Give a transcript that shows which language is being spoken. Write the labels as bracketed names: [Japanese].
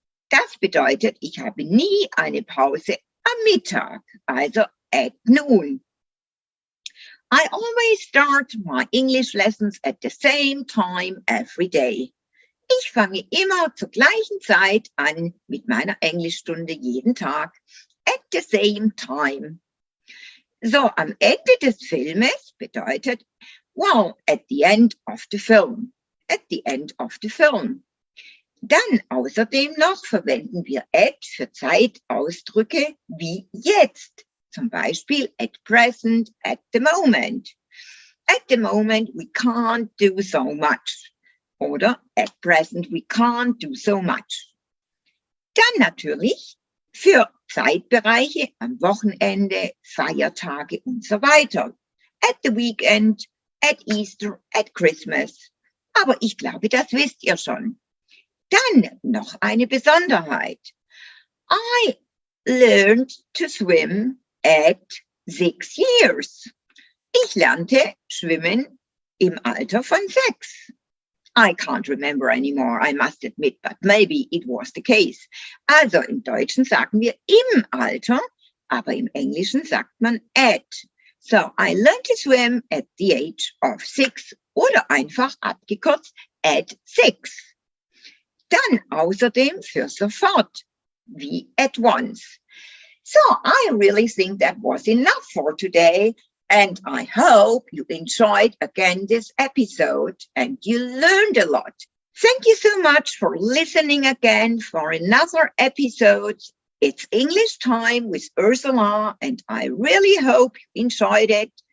[German] Das bedeutet, ich habe nie eine Pause am Mittag, also [English] at noon. I always start my English lessons at the same time every day. [German] Ich fange immer zur gleichen Zeit an mit meiner Englischstunde jeden Tag. [English] At the same time. So, [German] am Ende des Filmes bedeutet, [English] well, at the end of the film. At the end of the film. [German] Dann außerdem noch verwenden wir at für Zeitausdrücke wie jetzt. Zum Beispiel [English] at present, at the moment. At the moment we can't do so much. Oder at present we can't do so much. [German] Dann natürlich für Zeitbereiche am Wochenende, Feiertage und so weiter. [English] At the weekend, at Easter, at Christmas. [German] Aber ich glaube, das wisst ihr schon. Dann noch eine Besonderheit. [English] I learned to swim at 6 years. [German] Ich lernte schwimmen im Alter von 6. [English] I can't remember anymore, I must admit, but maybe it was the case. [German] Also im Deutschen sagen wir im Alter, aber im Englischen sagt man at. [English] So, I learned to swim at the age of 6 [German] oder einfach abgekürzt [English] at 6. [German] Dann außerdem für sofort, wie [English] at once. So, I really think that was enough for today. And I hope you enjoyed again this episode and you learned a lot. Thank you so much for listening again for another episode. It's English time with Ursula and I really hope you enjoyed it.